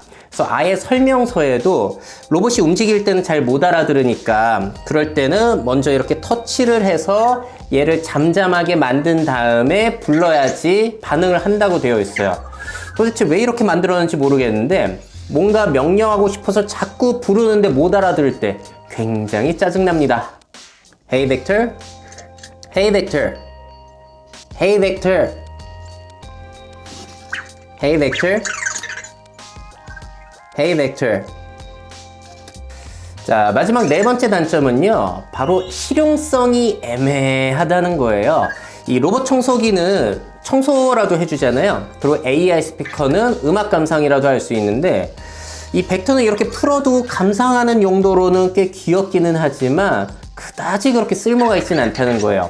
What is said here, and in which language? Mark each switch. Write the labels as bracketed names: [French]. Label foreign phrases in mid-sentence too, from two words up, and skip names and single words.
[Korean] 그래서 아예 설명서에도 로봇이 움직일 때는 잘 못 알아들으니까 그럴 때는 먼저 이렇게 터치를 해서 얘를 잠잠하게 만든 다음에 불러야지 반응을 한다고 되어 있어요. 도대체 왜 이렇게 만들었는지 모르겠는데 뭔가 명령하고 싶어서 자꾸 부르는데 못 알아들을 때 굉장히 짜증납니다. [English] Hey Vector, Hey Vector, Hey Vector, Hey Vector, Hey Vector. [Korean] 자, 마지막 네 번째 단점은요, 바로 실용성이 애매하다는 거예요. 이 로봇 청소기는 청소라도 해주잖아요. 그리고 AI 스피커는 음악 감상이라도 할 수 있는데 이 벡터는 이렇게 풀어두고 감상하는 용도로는 꽤 귀엽기는 하지만 그다지 그렇게 쓸모가 있지는 않다는 거예요.